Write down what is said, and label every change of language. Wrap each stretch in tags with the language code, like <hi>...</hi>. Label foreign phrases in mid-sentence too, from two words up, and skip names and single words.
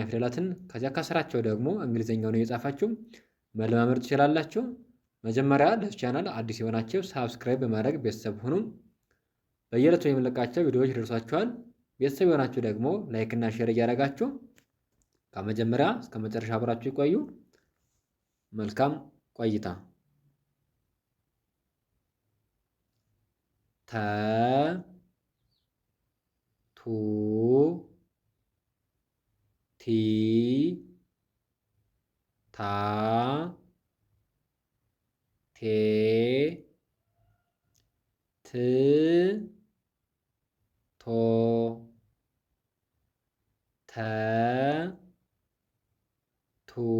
<am>ፊደላትን ከዚያ ከስራቸው ደግሞ እንግሊዝኛውን እየጻፋችሁ መለማመድ ትችላላችሁ። መጀመሪያ ለዚህ ቻናል አዲስ የሆናችሁ ሳብስክራይብ በማድረግ ቤተሰብ ሁኑ። በየዕለቱ የምንለቃቸው ቪዲዮዎች ይደርሷችኋል። ቤተሰብ የሆናችሁ ደግሞ ላይክ እና ሼር እያደረጋችሁ ከመጀመሪያ እስከ መጨረሻ አብራችሁ ይቆዩ። መልካም ቆይታ። ተ ቱ ቲ ታ ቴ ት ቶ ተ ቱ</am>